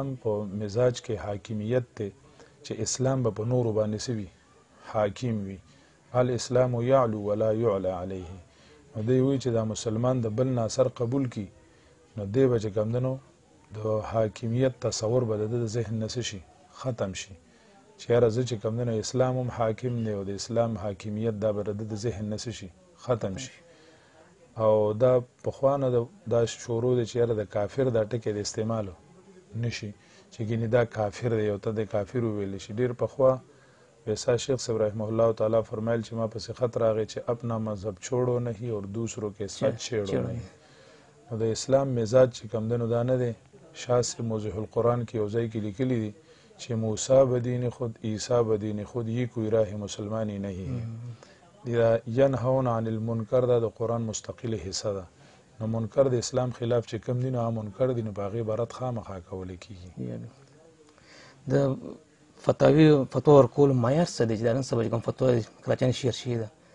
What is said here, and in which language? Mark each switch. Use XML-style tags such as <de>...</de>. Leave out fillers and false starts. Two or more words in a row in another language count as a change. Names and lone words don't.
<ps>په مزاج کې حاکمیت دی چې اسلام به په نورو باندې څه وي حاکم وي</ps> <ar>الاسلام یعلو ولا یعلى علیه</ar> <ps>نو دی وایي چې دا مسلمان د بل نه اثر قبول کي نو دی به چې کوم دی نو د حاکمیت تصور به د ذهن نه شي ختم شي چې یاره زه چې کوم دی نو اسلام هم حاکم دی او د اسلام حاکمیت دا به د ذهن نه شي ختم شي او دا پخوا نه دا شروع دی چې یاره د کافر دا ټکی د استعمالو نشي چې ګینې دا کافر دی او ته د کافر وویلی شي ډېر پخوا ویسا شیخ صاحب</ps> <ar>رحمه الله تعالی</ar> <ps>فرمایل چې ما پسې خط راغی چې</ps> <ur>اپنا مذهب چھوڑو نہیں اور دوسروں کے ساتھ چھیڑو نہیں</ur> <ps>نو د اسلام مزاج چې کوم دی نو دا نه دی شاه صاحب موضح القرآن کې یو ځای کې لیکلي دي چې</ps> <fa>موسی بدین خود عیسی بدین خود</fa> <ur>یہ کوئی راہ مسلمانی نہیں ہے</ur> <ar>ینهون عن المنکر</ar> <ps>دا د قرآن مستقل حصہ ده نو منکر د اسلام خلاف چې کوم دی نو هغه منکر دی نو په هغې عبارت خامخا کولی کېږي د فتوا ورکولو معیار څه دی چې دا نن سبا چې کوم فتوا کراچیانو شیر شوې ده</ps>